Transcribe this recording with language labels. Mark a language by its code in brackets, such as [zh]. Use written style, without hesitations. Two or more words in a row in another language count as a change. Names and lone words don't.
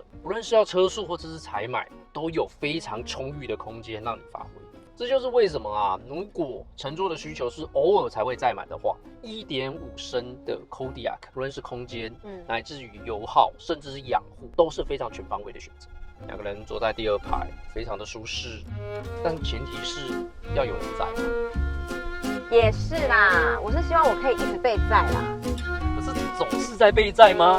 [zh] 不論是要車速或者是採買，都有非常充裕的空間讓你發揮。這就是為什麼啊，如果乘坐的需求是偶爾才會載滿的話，1.5升的 Kodiaq， 不論是空間，乃至於油耗，甚至是養護，都是非常全方位的選擇。2個人坐在第2排，非常的舒適，但前提是要有人載。也是啦，我是希望我可以一直被載啦。不是總是在被載嗎？